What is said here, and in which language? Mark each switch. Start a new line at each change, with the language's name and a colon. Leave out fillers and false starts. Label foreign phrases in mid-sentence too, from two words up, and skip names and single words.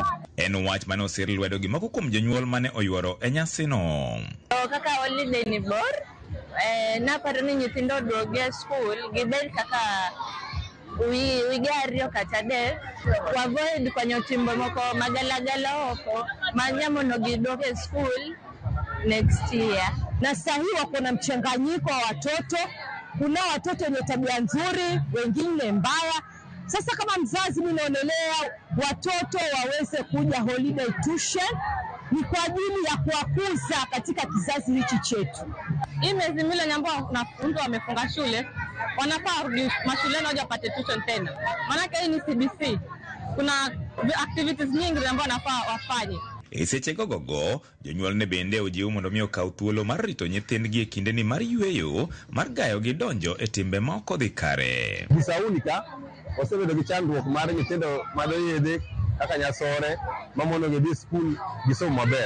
Luo (Kenya and Tanzania): En wach mane osir lwedo gi moko kuom jonyuol mane oyuoro e nyasino. Kaka holiday ni bor, naparo ni nyithindo oduoge e skul gibed kaka wige ariyo kata adek, avoid konyo timbe moko magalagala oko manyamono giduoge e skul
English: next year.
Swahili: Na sahi wako na mchanganyiko wa watoto. Kuna watoto wenye tabia nzuri, wengine mbaya. Sasa kama mzazi mimi naonelea watoto waweze kuja
English: holiday tuition
Swahili: ni kwa ajili ya kuwakuza katika kizazi hichi chetu. Hii miezi miwili ambao wanafunzi wamefunga shule, wanafaa kurudi mashuleni waje wapate tuition tena. Maana hii ni CBC. Kuna activities nyingi ambazo wanafaa wafanye.
Luo (Kenya and Tanzania): Seche gogogo, jonyuol ne bende ojiw mondo mi okaw thuolo mar rito nyithindgi e kindeni mar yueyo mar gayo gi donjo e timbe ma ok odhi kare. Kisauni ka osebedo gi chandruok mar nyithindo madoyedhe kaka nyasore mamono gi skul gisomo maber.